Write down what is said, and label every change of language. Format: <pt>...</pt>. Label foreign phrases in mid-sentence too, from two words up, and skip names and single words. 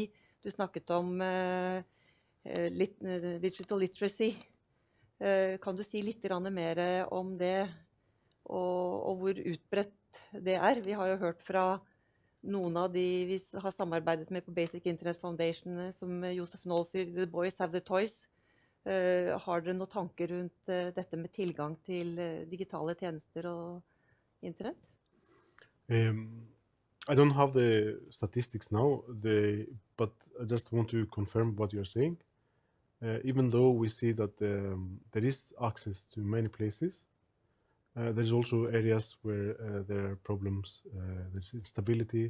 <no>Du snakket om</no> <en>digital literacy.</en> <no>Kan du si litt mer om det, og hvor utbredt det er? Vi har jo hørt fra noen av de vi har samarbeidet med på Basic Internet Foundation, som Josef Noll sier,</no> <en>the boys have the toys.</en> <no>Har dere noen tanker rundt dette med tilgang til digitale tjenester og internett?</no> <en>I don't have the statistics now, but I just want to confirm what you're saying. Even though we see that there is access to many places, there's also areas where there are problems, there's instability.</en>